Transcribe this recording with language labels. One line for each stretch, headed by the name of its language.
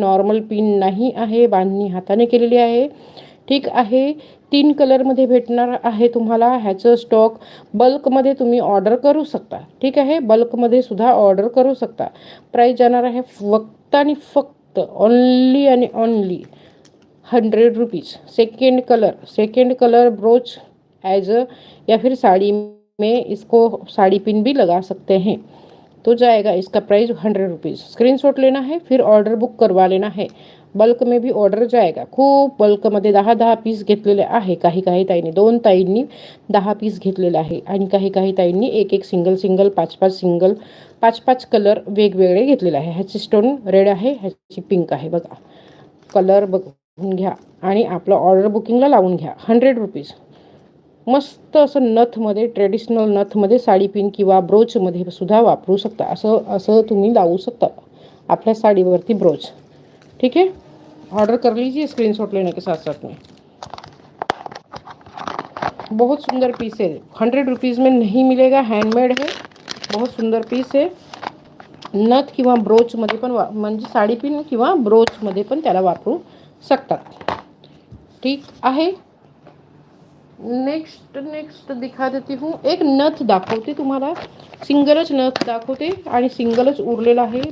Marathi: Normal pin नाही आहे, बांधणी हाताने केलेली आहे, ठीक आहे। 3 कलरमध्ये भेटणार आहे तुम्हाला। ह्याचं स्टॉक बल्कमध्ये तुम्ही ऑर्डर करू शकता, ठीक आहे। बल्कमध्ये सुद्धा ऑर्डर करू शकता। प्राईस जाणार आहे फक्त आणि फक्त ओनली आणि only 100 rupees.
Hindi: Second colour broach as या फिर साड़ी में इसको साड़ी पिन भी लगा सकते हैं, तो जाएगा इसका प्राइस 100 रुपीज़। स्क्रीनशॉट लेना है, फिर ऑर्डर बुक करवा लेना है। बल्क में भी ऑर्डर जाएगा।
Marathi: खूप बल्कमध्ये 10-10 पीस घेतलेले आहे। काही काही ताईंनी, 2 ताईंनी 10 पीस घेतलेले आहे आणि काही काही ताईंनी एक सिंगल 5-5 कलर वेगवेगळे घेतलेले आहे। ह्याची स्टोन रेड आहे, ह्याची पिंक आहे बघा। कलर बघून घ्या आणि आपलं ऑर्डर बुकिंगला लावून घ्या। 100 रुपीज़। मस्त असं नथमध्ये, ट्रेडिशनल नथमध्ये साडी पिन किंवा ब्रोचमध्ये सुद्धा वापरू शकता। असं तुम्ही लावू शकता आपल्या साडीवरती ब्रोच,
Hindi: ठीक है। ऑर्डर कर लीजिए स्क्रीनशॉट लेने के साथ साथ में। बहुत सुंदर पीस है, 100 रुपीज़ में नहीं मिलेगा, हैंडमेड है। बहुत सुंदर पीस है।
Marathi: नथ किंवा ब्रोचमध्ये पण म्हणजे साडी पिन किंवा ब्रोचमध्ये पण त्याला वापरू शकतात, ठीक आहे।
Hindi: नेक्स्ट दिखा देती हूँ।
Marathi: एक नथ दाखवते तुम्हाला, सिंगलच नथ दाखवते आणि सिंगलच उरलेला आहे।